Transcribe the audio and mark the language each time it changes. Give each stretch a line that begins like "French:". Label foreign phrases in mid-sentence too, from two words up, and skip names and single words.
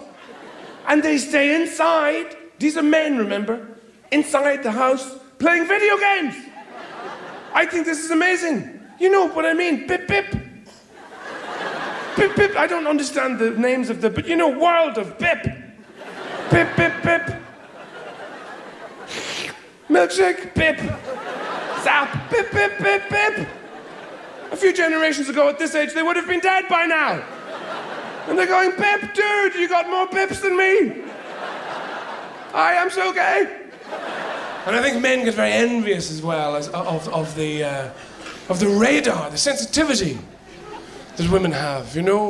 English: And they stay inside, these are men, remember, inside the house, playing video games. I think this is amazing. You know what I mean, bip bip. Bip bip, I don't understand the names of but you know, world of bip. Bip bip bip. Milkshake, bip. Zap, bip bip bip bip. A few generations ago at this age, they would have been dead by now. And they're going, Pip, dude, you got more pips than me. I am so gay. And I think men get very envious as well of the radar, the sensitivity that women have, you know?